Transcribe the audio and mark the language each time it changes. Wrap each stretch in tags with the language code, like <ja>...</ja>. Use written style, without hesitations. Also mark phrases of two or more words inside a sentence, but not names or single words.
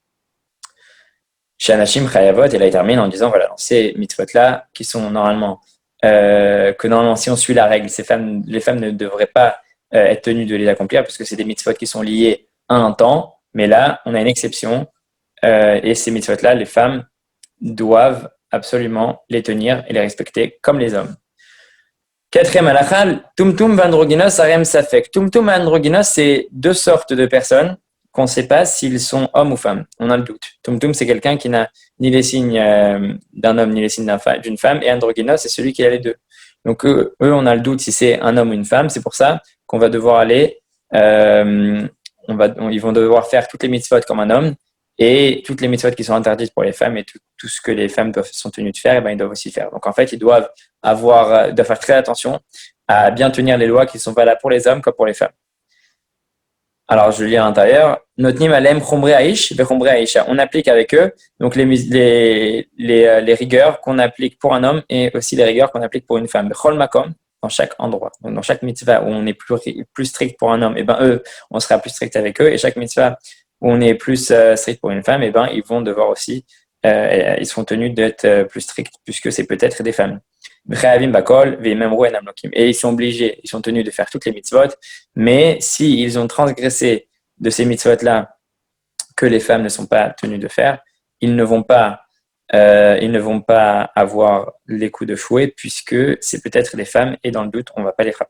<he>Shanashim Chayavot,</he> <fr>et là il termine en disant, voilà, dans ces mitzvot-là, qui sont normalement que normalement, si on suit la règle, les femmes ne devraient pas être tenues de les accomplir parce que c'est des mitzvot qui sont liés à un temps. Mais là, on a une exception et ces mitzvot-là, les femmes doivent absolument les tenir et les respecter comme les hommes. Quatrième halakha,</fr> <he>tumtum vandroginos arem safek.</he> <fr>Tumtum et androginos, c'est deux sortes de personnes qu'on ne sait pas s'ils sont hommes ou femmes. On a le doute. Tumtum, c'est quelqu'un qui n'a ni les signes d'un homme ni les signes d'une femme. Et androgynos, c'est celui qui a les deux. Donc eux, on a le doute si c'est un homme ou une femme. C'est pour ça qu'on va devoir aller, ils vont devoir faire toutes les mitzvot comme un homme et toutes les mitzvot qui sont interdites pour les femmes et tout ce que les femmes sont tenues de faire, et ben, ils doivent aussi faire. Donc en fait, ils doivent faire très attention à bien tenir les lois qui sont valables pour les hommes comme pour les femmes. Alors, je lis à l'intérieur.</fr> <he>Notnim alem chomre aish vechomre aisha.</he> <fr>On applique avec eux donc les rigueurs qu'on applique pour un homme et aussi les rigueurs qu'on applique pour une femme.</fr> <he>Bechol makom,</he> <fr>dans chaque endroit. Donc, dans chaque mitzvah où on est plus strict pour un homme, et ben eux, on sera plus strict avec eux. Et chaque mitzvah où on est plus strict pour une femme, et ben ils vont devoir aussi, ils seront tenus d'être plus stricts puisque c'est peut-être des femmes. Et ils sont obligés, ils sont tenus de faire toutes les mitzvot, mais s'ils ont transgressé de ces mitzvot-là que les femmes ne sont pas tenues de faire, ils ne vont pas avoir les coups de fouet puisque c'est peut-être des femmes et dans le doute, on ne va pas les frapper.</fr>